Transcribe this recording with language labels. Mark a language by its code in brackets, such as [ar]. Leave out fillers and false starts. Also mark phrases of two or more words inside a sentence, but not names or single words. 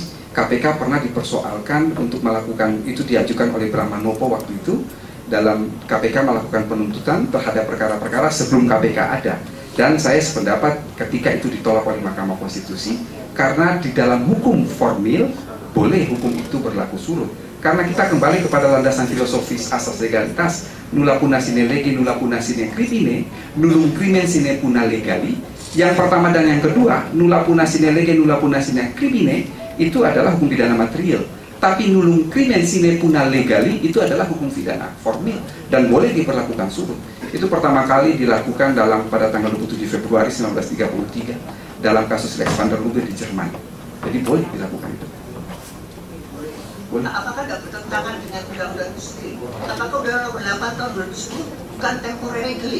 [id] KPK pernah dipersoalkan untuk melakukan, itu diajukan oleh Bramanopo waktu itu, dalam KPK melakukan penuntutan terhadap perkara-perkara sebelum KPK ada. Dan saya sependapat ketika itu ditolak oleh Mahkamah Konstitusi, karena di dalam hukum formil boleh hukum itu berlaku surut. Karena kita kembali kepada landasan filosofis asas legalitas, [la] nulla puna sine lege, nulla puna sine crimine, nullum crimen sine puna legali. [id] Yang pertama dan yang kedua, [la] nulla puna sine lege, nulla puna sine crimine, [id] itu adalah hukum pidana material. Tapi [la] nullum crimen sine puna legali [id] itu adalah hukum pidana formil dan boleh diperlakukan surut. Itu pertama kali dilakukan pada tanggal 27 Februari 1933 dalam kasus Lex van der Lubbe di Jerman. Jadi boleh dilakukan itu. Boleh. Apakah tidak bertentangan dengan undang-undang itu sendiri? Apakah Undang-Undang 8 tahun 2010 bukan temporary delik?